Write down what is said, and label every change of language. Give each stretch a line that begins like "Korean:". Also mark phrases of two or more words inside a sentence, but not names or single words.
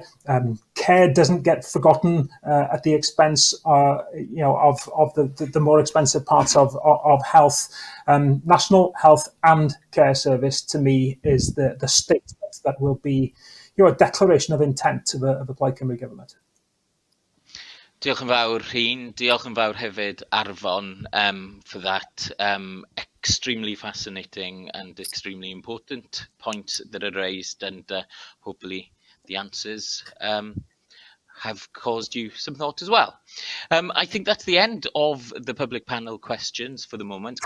English: Care doesn't get forgotten at the expense, of the more expensive parts of health. National Health and Care Service, to me, is the statement that will be, a declaration of intent of a Plaid Cymru government.
Welsh: Diolch yn fawr, Rhun. Diolch yn fawr hefyd, Arfon,
English: for that extremely fascinating and extremely important point that are raised, and hopefully the answers have caused you some thought as well. I think that's the end of the public panel questions for the moment.